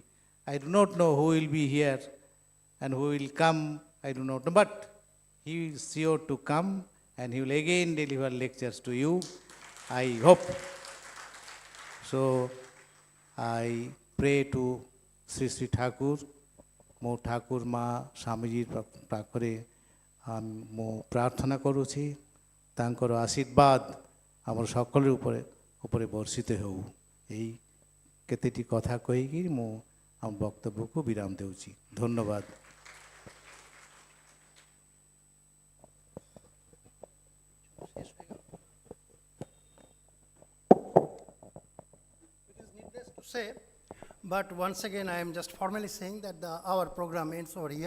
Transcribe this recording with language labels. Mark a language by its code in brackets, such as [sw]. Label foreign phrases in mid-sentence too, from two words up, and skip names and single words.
[en] I do not know who will be here and who will come, I do not know, but he is sure to come and he will again deliver lectures to you. I hope. So I pray to Sri Sri Thakur, [or] ମୋ ଠାକୁର ମା ସ୍ୱାମୀଜୀ ପାଖରେ ମୁଁ ପ୍ରାର୍ଥନା କରୁଛି ତାଙ୍କର ଆଶୀର୍ବାଦ ଆମର সকল ଉପରେ ବର୍ଷିତ ହେଉ। ଏହି କେତେଟି କଥା କହିକି ମୁଁ ଆମ ବକ୍ତବ୍ୟକୁ ବିରାମ ଦେଉଛି। ଧନ୍ୟବାଦ। [en] It is needless to say, but once again, I am just formally saying that our program ends over here.